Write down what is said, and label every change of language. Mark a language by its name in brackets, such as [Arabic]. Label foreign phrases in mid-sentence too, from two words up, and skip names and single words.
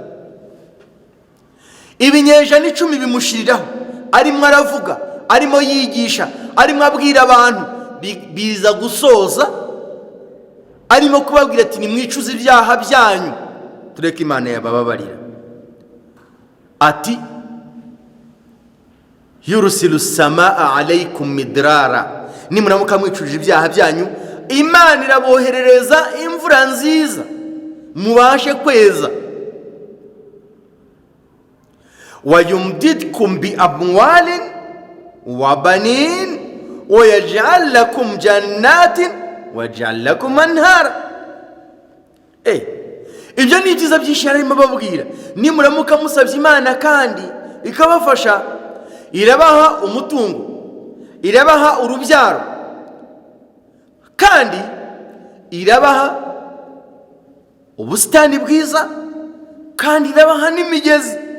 [Kinyarwanda] Ibinyejana 10 bimushiriraho, arimo aravuga, arimo yigisha, arimo abwira abantu, biza gusoza arimo kubabwira ati nimwicuze ibyaha byanyu tureke Imana yabababarira. Ati [Arabic] يرسل السماء عليكم مدرارا, [Kinyarwanda] nimuramuka mwicuje ibyaha byanyu Imana iraboherereza imvura nziza mubashe kweza. [Arabic] وَيُمْدِدْكُمْ بِأَمْوَالٍ وَبَنِينَ وَيَجْعَلْ لَكُمْ جَنَّاتٍ وَيَجْعَلْ لَكُمْ أَنْهَارًا. [Kinyarwanda] Ibyo ni byiza byinshi arimo babwira. Nimuramuka musabye Imana kandi ikabafasha, irabaha umutungo, irabaha urubyaro, kandi irabaha ubusitani bwiza, kandi irabaha n'imigezi.